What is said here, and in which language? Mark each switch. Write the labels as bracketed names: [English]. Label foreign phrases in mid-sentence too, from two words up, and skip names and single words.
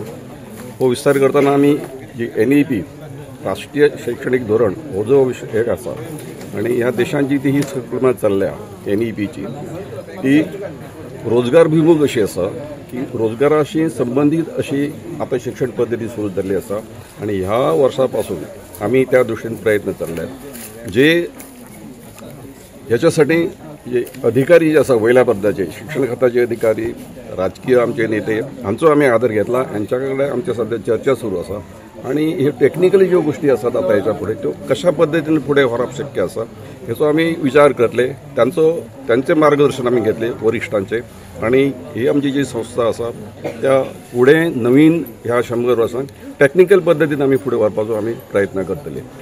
[Konkani] हो विस्तार करतना आमी जी NEP राष्ट्रीय शैक्षणिक धोरण हो जो विशय एक आसा आणि ह्या देशांची ती ही संकल्पना चल्ल्या NEPची ती रोजगारभिमुख अशी आसा की रोजगाराशी संबंधित अशी आता शिक्षण पद्धती सुरू जाल्ली आसा आणि ह्या वर्सापासून आम्ही त्या दृष्टीने प्रयत्न चालल्यात। जे ह्याच्यासाठी जे अधिकारी जे आसा वयल्या पदाचे शिक्षण खात्याचे अधिकारी, राजकीय आमचे नेते हांचो आम्ही आदर घेतला, यांच्या कडेन आमच्या सध्या चर्चा सुरू आसा आणि हे टेक्निकली ज्यो गोष्टी आसात आता ह्याच्या पुढे त्यो कशा पद्धतीने पुढे व्हरप शक्य आसा हेचो आम्ही विचार करतले। त्यांचे मार्गदर्शन आम्ही घेतले वरिष्ठांचे आणि ही आमची जी संस्था आसा त्या पुढे नवीन ह्या 100 वर्सांक टेक्निकल पद्धतीन आम्ही पुढे व्हरपाचो आम्ही प्रयत्न करतले।